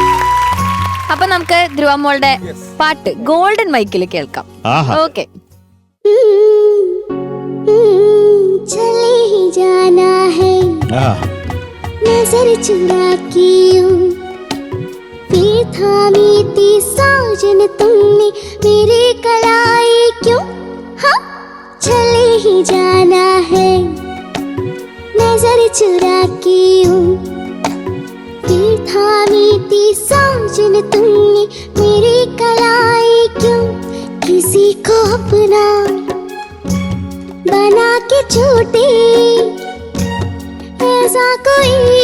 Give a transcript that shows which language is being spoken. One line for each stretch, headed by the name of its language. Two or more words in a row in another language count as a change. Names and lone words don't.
Malayalam: അപ്പൊ നമുക്ക് ധ്രുവ മോളുടെ പാട്ട് ഗോൾഡൻ മൈക്കിൽ കേൾക്കാം. ആഹാ. ഓക്കെ.
Hindi: चले ही जाना है ആ नजर चुरा के यूं फिर थामी थी साजन तुमने मेरी कलाई क्यों हाँ चले ही जाना है नजर चुरा के यूं फिर थामी थी साजन तुमने मेरी कलाई क्यों किसी को अपना बना के छूटे ऐसा कोई